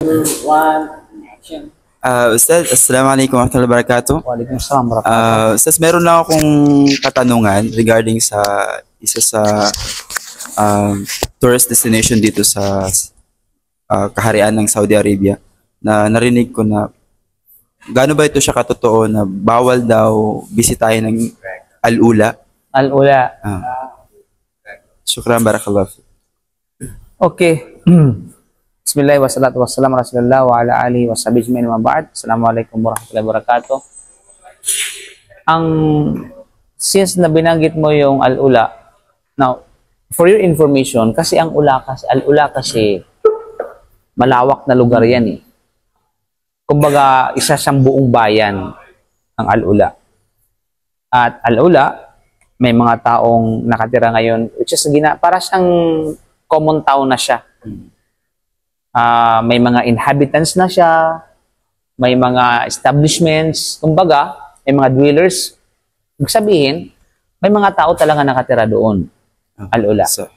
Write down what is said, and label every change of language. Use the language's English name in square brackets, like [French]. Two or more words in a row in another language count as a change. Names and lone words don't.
[English] One, action. [Arabic] Ustaz, السلام عليكم ورحمة الله وبركاته. وعليكم السلام ورحمة الله. [Filipino] Ustaz, meron lang akong katanungan regarding sa isa sa [English] tourist destination [Filipino] dito sa kaharian ng Saudi Arabia na narinig ko na gaano ba ito siya katotoo na bawal daw bisitahin ng Al-Ula? Al-Ula. [Arabic] شكرا، بارك الله في. [Filipino] Okay. [Arabic] بسم الله والصلاة والسلام على رسول الله وعلى آله وصحبه أجمعين وبعد. السلام عليكم ورحمة الله وبركاته. [English] Since [Filipino] na binanggit mo yung [English] Al-Ula, now, for your information, [Filipino] kasi Al-Ula kasi malawak na lugar yan eh. Kumbaga, isa siyang buong bayan ang Al-Ula. At Al-Ula, may mga taong nakatira ngayon, [English] which is [Filipino] para siyang [English] common town [Filipino] na siya. May mga inhabitants na siya, may mga establishments, kumbaga, may mga dwellers. Ibig sabihin, may mga tao talaga nakatira doon, Al-Ula.